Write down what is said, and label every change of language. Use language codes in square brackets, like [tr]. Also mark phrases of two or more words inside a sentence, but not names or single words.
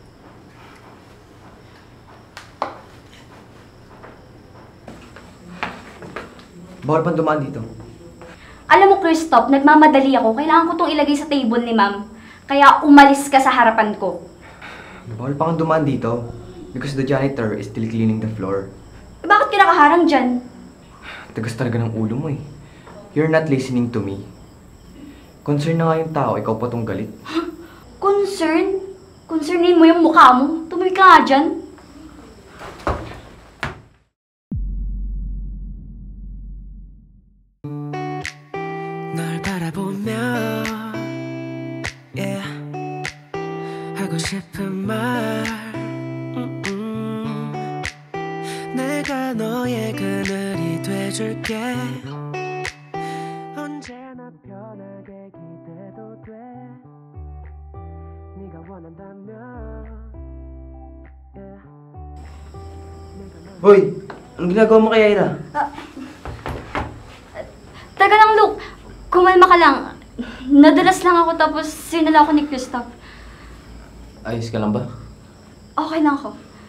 [tl] Bawal pang dumaan dito. Alam mo, Christoph, nagmamadali ako. Kailangan ko itong ilagay sa table ni ma'am. Kaya umalis ka sa harapan ko. Bawal pang dumaan dito. [en] Because the janitor is still cleaning the floor. [tl] Eh, bakit ka nakaharang dyan? Tagas talaga ng ulo mo eh. [en] You're not listening to me. [tl] Concern na nga yung tao, ikaw pa tong galit. Concern? Concernin mo yung mukha mo. Tumawid ka nga dyan. [ko] 널 바라보며 yeah. 하고 싶은 말 내가 너의 그늘이 돼줄게 언제나 편하게 기대도 돼 네가 원한다면 yeah. [tl] Hoy! Anong ginagawa mo kay Ira? Teka lang, Luke. Kumalma ka lang. Nadalas lang ako tapos sinala ako ni Christoph. Ayos ka lang ba? Okay lang ako.